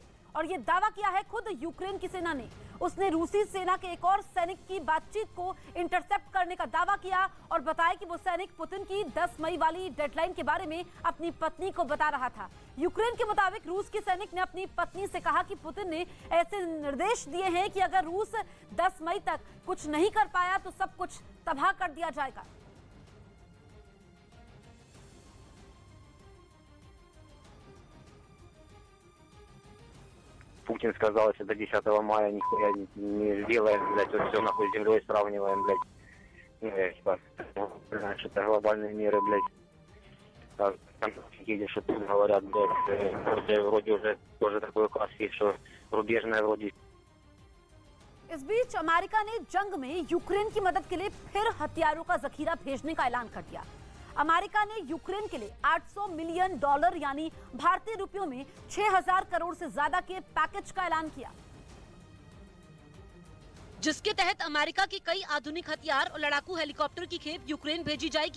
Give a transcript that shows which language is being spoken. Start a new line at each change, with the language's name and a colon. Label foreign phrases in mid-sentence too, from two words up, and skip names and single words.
Hindi: और ये दावा किया है खुद यूक्रेन की सेना ने। उसने रूसी सेना के एक और सैनिक की बातचीत को इंटरसेप्ट करने का दावा किया और बताया कि वो सैनिक पुतिन की 10 मई वाली डेडलाइन के बारे में अपनी पत्नी को बता रहा था। यूक्रेन के मुताबिक रूस के सैनिक ने अपनी पत्नी से कहा कि पुतिन ने ऐसे निर्देश दिए हैं कि अगर रूस 10 मई तक कुछ नहीं कर पाया तो सब कुछ तबाह कर दिया जाएगा।
Russian: Путин сказал, если до 10 мая нихуя не сделаем, блядь, вот все нахуй с землей сравниваем, блядь. Значит, это глобальные меры, блядь. Там едешь, что тут говорят, блядь, вроде уже тоже такой указ есть, что рубежная вроде.
Hindi: इस बीच अमेरिका ने जंग में यूक्रेन की मदद के लिए फिर हथियारों का जखीरा भेजने का ऐलान कर दिया। अमेरिका ने यूक्रेन के लिए $800 मिलियन यानी भारतीय रुपयों में 6000 करोड़ से ज्यादा के पैकेज का ऐलान किया, जिसके तहत अमेरिका के कई आधुनिक हथियार और लड़ाकू हेलीकॉप्टर की खेप यूक्रेन भेजी जाएगी।